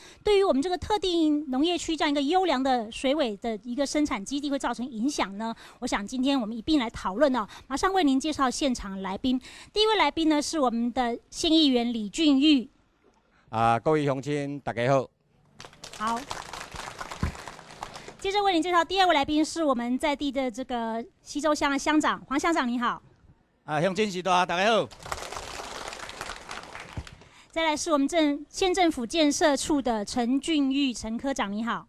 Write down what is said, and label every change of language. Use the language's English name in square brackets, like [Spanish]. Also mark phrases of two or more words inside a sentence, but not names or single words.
[Chinese] 對於我們這個特定農業區這樣一個優良的水尾的一個生產基地會造成影響呢？我想今天我們一併來討論哦。馬上為您介紹現場來賓，第一位來賓呢是我們的縣議員李俊玉。各位鄉親，大家好。好。接着为您介绍第二位来宾是我们在地的这个西周乡的乡长黄乡长，你好。乡亲时代，大家好。再来是我们县政府建设处的陈俊玉陈科长，你好。